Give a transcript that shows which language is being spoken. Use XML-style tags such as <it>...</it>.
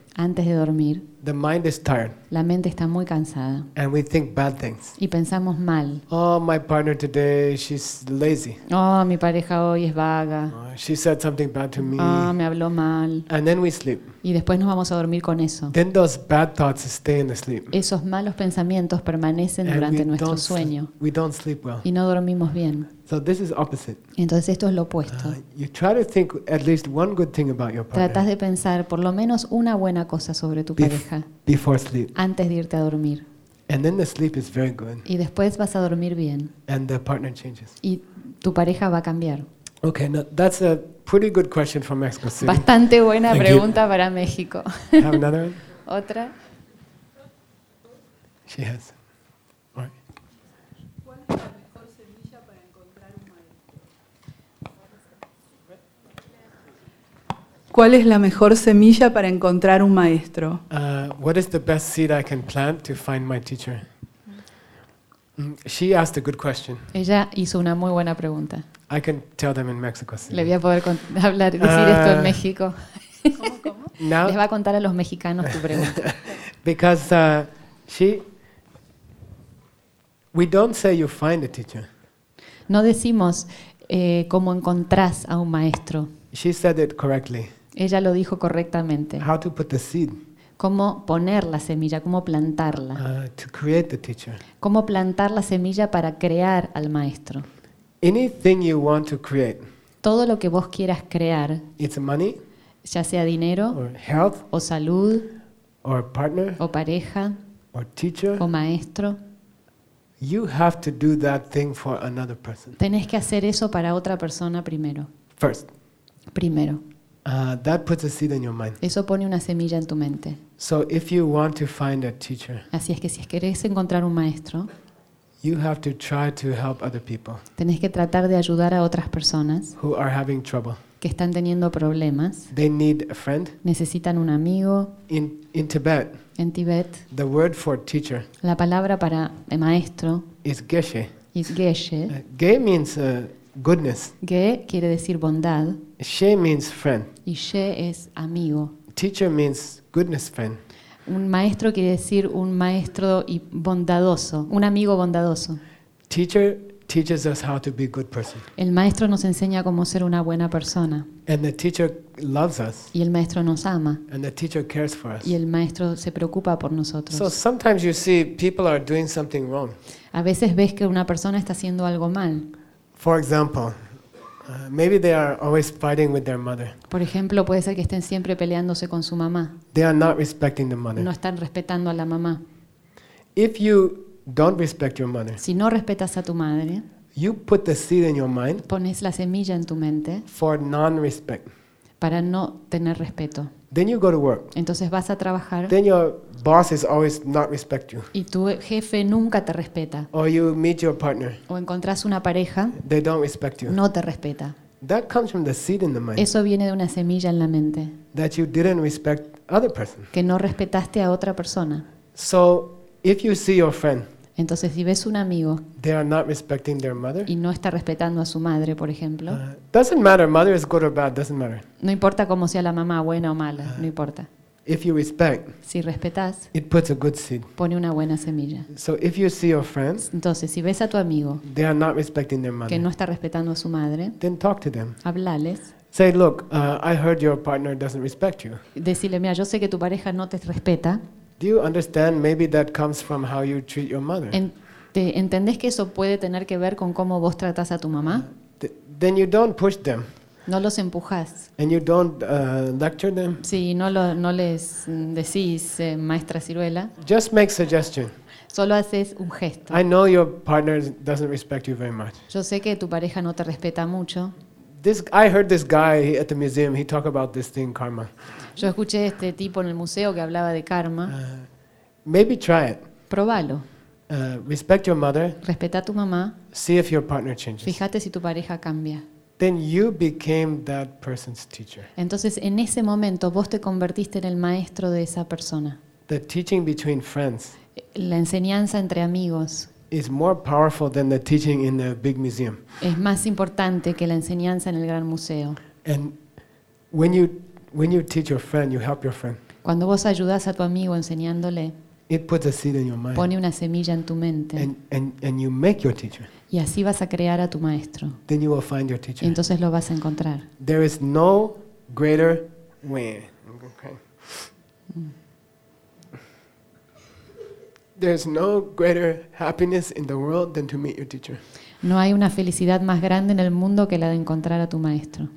<es>Antes de dormir.</es> <en>The mind is tired.</en> <es>La mente está muy cansada.</es> <en>And we think bad things.</en> <es>Y pensamos mal.</es> <en>Oh, my partner today, she's lazy.</en> <es>Oh, mi pareja hoy es vaga. Oh,</es> <en>she said something bad to me.</en> <es>Oh, me habló mal.</es> <en>And then we sleep.</en> <es>Y después nos vamos a dormir con eso.</es> <en>Then those bad thoughts stay in the sleep.</en> <es>Esos malos pensamientos permanecen durante nuestro sueño.</es> <en>We don't sleep well.</en> <es>Y no dormimos bien.</es> <en>So this is opposite.</en> <es>Entonces esto es lo opuesto.</es> <en>You try to think at least one good thing about your partner.</en> <es>Tratas de pensar por lo menos una buena cosa sobre tu pareja.</es> <en>Before sleep.</en> <es>Antes de irte a dormir.</es> <en>And then the sleep is very good.</en> <es>Y después vas a dormir bien.</es> <en>And the partner changes.</en> <es>Y tu pareja va a cambiar.</es> <en>Okay, now that's a pretty good question from Mexico City.</en> <es>Bastante buena pregunta para México.</es> <en>Have another one?</en> <es>Otra.</es> <en>She has.</en> <es>¿Cuál es la mejor semilla para encontrar un maestro?</es> <en>What is the best seed I can plant to find my teacher? She asked a good question.</en> <es>Ella hizo una muy buena pregunta.</es> <en>I can tell them in Mexico.</en> <es>Le voy a poder hablar decir esto en México. ¿Cómo?</es> <en>Now,</en> <es>les va a contar a los mexicanos tu pregunta.</es> <en>Because we don't say you find a teacher.</en> <es>No decimos cómo encontrás a un maestro.</es> <en>She said it correctly.</en> <es>Ella lo dijo correctamente.</es> <en>How to put the seed?</en> <es>Cómo poner la semilla, cómo plantarla.</es> <en>To create the teacher.</en> <es>Cómo plantar la semilla para crear al maestro.</es> <en>Anything you want to create.</en> <es>Todo lo que vos quieras crear.</es> <en>It's money.</en> <es>ya sea dinero,</es> <en>or health,</en> <es>o salud,</es> <en>or partner,</en> <es>o pareja,</es> <en>or teacher,</en> <es>o maestro.</es> <en>You have to do that thing for another person.</en> <es>Tenés que hacer eso para otra persona primero.</es> <en>First.</en> <es>Primero.</es> <en>That puts a seed in your mind.</en> <es>Eso pone una semilla en tu mente.</es> <en>So if you want to find a teacher,</en> <es>así es que si querés encontrar un maestro,</es> <en>you have to try to help other people.</en> <es>Tenés que tratar de ayudar a otras personas</es> <en>who are having trouble.</en> <es>Que están teniendo problemas.</es> <en>They need a friend.</en> <es>Necesitan un amigo.</es> <en>In Tibet.</en> <es>En Tibet.</es> <en>The word for teacher.</en> <es>La palabra para maestro.</es> <en>Is geshe. Is geshe. Ge means goodness.</en> <es>Ge quiere decir bondad.</es> <en>She means friend.</en> <es>Y she es amigo.</es> <en>Teacher means goodness friend.</en> <es>Un maestro quiere decir un maestro y bondadoso, un amigo bondadoso.</es> <en>Teacher teaches us how to be a good person.</en> <es>El maestro nos enseña cómo ser una buena persona.</es> <en>And the teacher loves us.</en> <es>Y el maestro nos ama.</es> <en>And the teacher cares for us.</en> <es>Y el maestro se preocupa por nosotros.</es> <en>So sometimes you see people are doing something wrong.</en> <es>A veces ves que una persona está haciendo algo mal.</es> <en>For example, maybe they are always fighting with their mother.</en> <es>Por ejemplo, puede ser que estén siempre peleándose con su mamá.</es> <en>They are not respecting the mother.</en> <es>No están respetando a la mamá.</es> <en>If you don't respect your mother,</en> <es>si no respetas a tu madre,</es> <en>you put the seed in your mind.</en> <es>Pones la semilla en tu mente.</es> <en>For non-respect.</en> <es>Para no tener respeto.</es> <en>Then you go to work.</en> <es>Entonces vas a trabajar.</es> <en>Then your boss is always not respect you.</en> <es>Y tu jefe nunca te respeta.</es> <en>Or you meet your partner.</en> <es>O encontrás una pareja.</es> <en>They don't respect you.</en> <es>No te respeta.</es> <en>That comes from the seed in the mind.</en> <es>Eso viene de una semilla en la mente.</es> <en>That you didn't respect other person.</en> <es>Que no respetaste a otra persona.</es> <en>So if you see your friend.</en> <es>Entonces si ves un amigo.</es> <en>They are not respecting their mother.</en> <es>Y no está respetando a su madre, por ejemplo.</es> <en>Doesn't matter. Mother is good or bad. Doesn't matter.</en> <es>No importa cómo sea la mamá, buena o mala. No importa.</es> <en>If you respect,</en> <es>si respetas,</es> <en>it puts a good seed.</en> <es>Pone una buena semilla.</es> <en>So if you see your friends,</en> <es>entonces si ves a tu amigo,</es> <en>they are not respecting their mother,</en> <es>que no está respetando a su madre,</es> <en>then talk to them.</en> <es>Háblales.</es> <en>Say, look, I heard your partner doesn't respect you.</en> <es>Decile, mira, yo sé que tu pareja no te respeta.</es> <en>Do you understand? Maybe that comes from how you treat your mother.</en> <es>¿Entendés que eso puede tener que ver con cómo vos tratás a tu mamá?</es> <en>Then you don't push them.</en> <es>No los empujas.</es> <en>And you don't lecture them.</en> <es>Sí, no les decís, maestra ciruela.</es> <en>Just make suggestion.</en> <es>Solo haces un gesto.</es> <en>I know your partner doesn't respect you very much.</en> <es>Yo sé que tu pareja no te respeta mucho.</es> <en>I heard this guy at the museum. He talked about this thing, karma.</en> <es>Yo escuché a este tipo en el museo que hablaba de karma.</es> <en>Maybe try it.</en> <es>Probalo.</es> <en>Respect your mother.</en> <es>Respeta a tu mamá.</es> <en>See if your partner changes.</en> <es>Fíjate si tu pareja cambia.</es> <en>Then you became that person's teacher.</en> <es>Entonces, en ese momento, vos te convertiste en el maestro de esa persona.</es> <en>The teaching between friends.</en> <es>La enseñanza entre amigos.</es> <en>Is more powerful than the teaching in the big museum.</en> <es>Es más importante que la enseñanza en el gran museo.</es> <en>And when you teach your friend, you help your friend.</en> <es>Cuando vos ayudás a tu amigo enseñándole.</es> <en>It puts a seed in your mind.</en> <es>Pone una semilla en tu mente.</es> <en>And you make your teacher.</en> <es>Y así vas a crear a tu maestro.</es> <en>Then you will find your teacher.</en> <es>Entonces lo vas a encontrar.</es> <en>There is no greater way. Okay. There's no greater happiness in the world than to meet your teacher.</en> <es>No hay una felicidad más grande en el mundo que la de encontrar a tu maestro.</es>